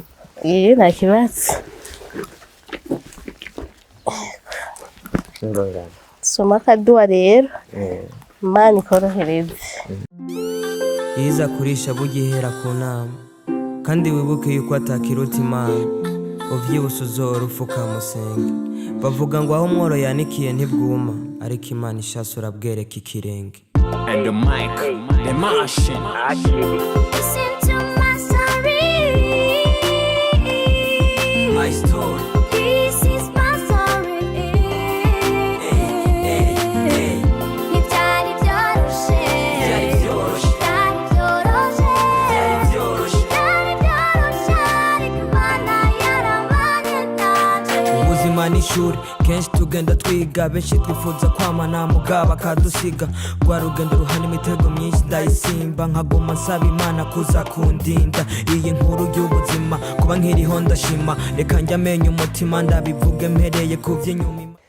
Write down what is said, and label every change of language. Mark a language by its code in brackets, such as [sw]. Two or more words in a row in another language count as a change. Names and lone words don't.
[rn] nta kibazo soma kaduwa rero Imana ikorohereze iza kurisha bugihera ku nama kandi wibuke yuko atakiruta Imana uvyibuse uzora ufuka musenge bavuga ngo aho mworo yanikiye ntibwuma ariko Imana ishasa urabwereka ikirenge [en] And the mic, the machine. Listen to my story. My story. This is my story. [rn] Ntibyari byoroshe. Byari byoroshye ariko Imana yarabanye nanjye. ubuzima n'ishuri kenshi tugenda twiga benshi twifuza kwamana mugabo akadusiga rwa rugendo ruhana imitego myinshi ndayisimba nkaguma nsaba Imana kuza kundinda iyi nkuru y'ubuzima kuba nkiriho ndashima reka njya menya umutima ndabivuge mpereye ku vy'inyuma